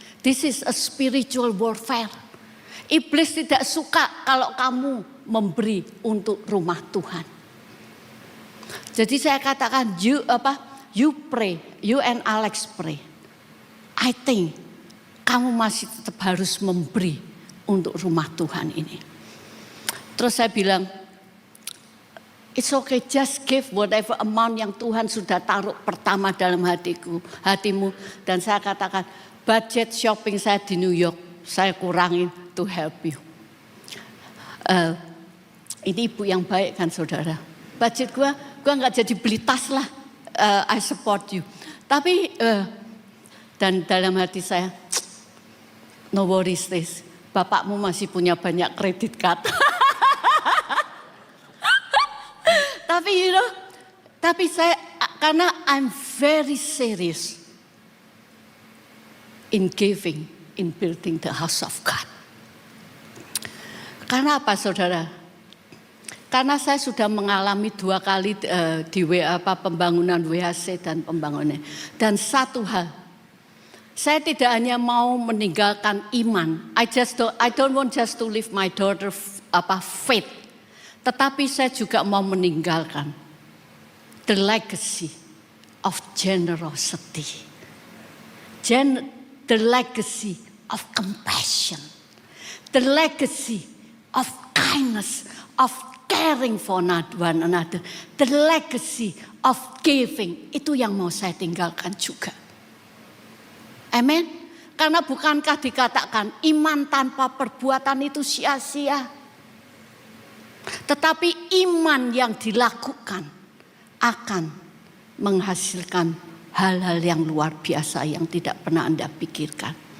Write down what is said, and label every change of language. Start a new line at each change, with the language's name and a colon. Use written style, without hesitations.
English: This is a spiritual warfare.
Indonesian: Iblis tidak suka kalau kamu memberi untuk rumah Tuhan. Jadi saya katakan,
English: you pray, you and Alex pray. I think
Indonesian: kamu masih tetap harus memberi untuk rumah Tuhan ini. Terus saya bilang,
English: it's okay, just give whatever amount
Indonesian: yang Tuhan sudah taruh pertama dalam hatimu. Dan saya katakan, budget shopping saya di New York, saya kurangin
English: to help you.
Indonesian: Ini ibu yang baik kan saudara. Budget gue gak jadi beli tas lah,
English: I support you.
Indonesian: Tapi, dan dalam hati saya,
English: no worries this,
Indonesian: bapakmu masih punya banyak kredit card.
English: Tapi you know,
Indonesian: saya karena
English: I'm very serious in giving, in building the house of God.
Indonesian: Karena apa saudara? Karena saya sudah mengalami 2 kali di pembangunan WHC dan pembangunan. Dan satu hal, saya tidak hanya mau meninggalkan iman.
English: I don't want just to leave my daughter faith.
Indonesian: Tetapi saya juga mau meninggalkan
English: the legacy of generosity. The legacy of compassion. The legacy of kindness, of caring for one another. The legacy of giving.
Indonesian: Itu yang mau saya tinggalkan juga. Amen. Karena bukankah dikatakan iman tanpa perbuatan itu sia-sia. Tetapi iman yang dilakukan akan menghasilkan hal-hal yang luar biasa yang tidak pernah Anda pikirkan.